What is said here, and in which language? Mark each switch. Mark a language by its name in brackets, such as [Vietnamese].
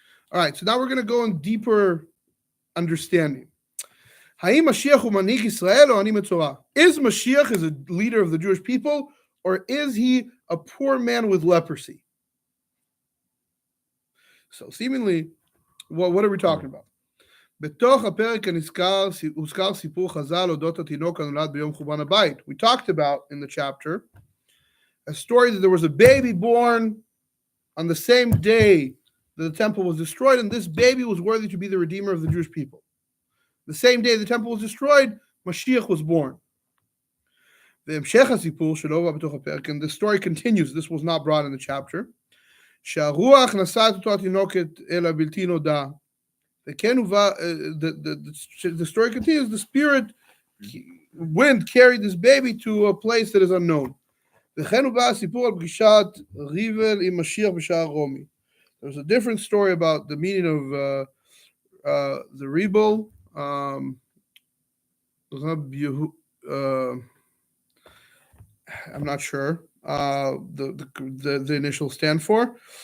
[English] All right, so now we're going to go in deeper understanding. Is Mashiach a leader of the Jewish people, or is he a poor man with leprosy? So seemingly, what are we talking about? [Hebrew] בתוך הפרק הנזכר הוזכר סיפור חז"ל אודות התינוק הנולד ביום חורבן הבית. [English] We talked about in the chapter a story that there was a baby born on the same day that the temple was destroyed, and this baby was worthy to be the redeemer of the Jewish people. The same day the temple was destroyed, Mashiach was born. [Hebrew] והמשך הסיפור שלו בא בתוך הפרק, [English] and the story continues, this was not brought in the chapter, [Hebrew] שהרוח נשא את אותו התינוקת אל הבלתי נודע, וכן הובא, [English] the story continues, the spirit wind carried this baby to a place that is unknown. [Hebrew] וכן הובא הסיפור על פגישת ריבל עם משיח בשער רומי. [English] There's a different story about the meaning of the rebel, I'm not sure the initial stand for.